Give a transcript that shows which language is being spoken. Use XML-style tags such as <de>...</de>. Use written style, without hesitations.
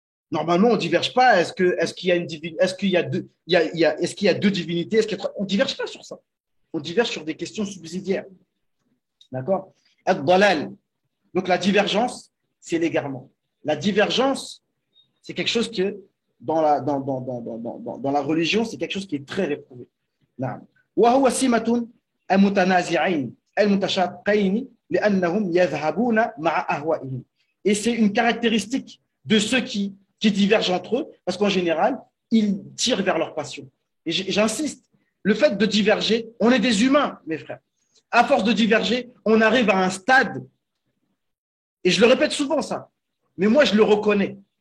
<fr>Normalement, on ne diverge pas. Est-ce qu'il y a deux divinités? On ne diverge pas sur ça. On diverge sur des questions subsidiaires. D'accord? Donc, la divergence, c'est l'égarement. La divergence, c'est quelque chose que, dans la religion, c'est quelque chose qui est très réprouvé.</fr> <ar>وهو سمة المتنازعين المتشاقين لأنهم يذهبون مع أهوائهم.</ar> <fr>Et c'est une caractéristique de ceux qui divergent entre eux, parce qu'en général, ils tirent vers leur passion. Et j'insiste, le fait de diverger, on est des humains, mes frères. À force de diverger, on arrive à un stade, et je le répète souvent ça, mais moi je le reconnais.</fr>